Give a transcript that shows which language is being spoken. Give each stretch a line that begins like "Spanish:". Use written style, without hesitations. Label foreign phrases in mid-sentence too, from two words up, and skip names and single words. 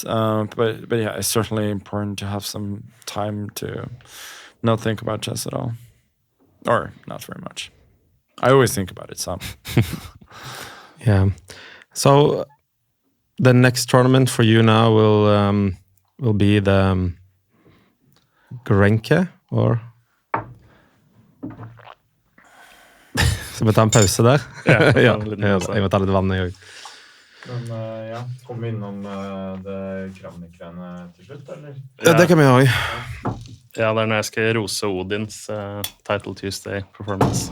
English: But yeah, it's certainly important to have some time to not think about chess at all, or not very much. I always think about it some. Yeah. So the next tournament for you now will be the Grenke, or
Norwegian: Skal vi ta en pause der? Ja, ja, en liten pause. jeg må ta litt vann, jeg òg. Men ja, kommer vi innom det Kramnik-greiene til slutt, eller? Ja, det kan vi òg. Ja, det er når jeg skal rose Odins Title Tuesday performance.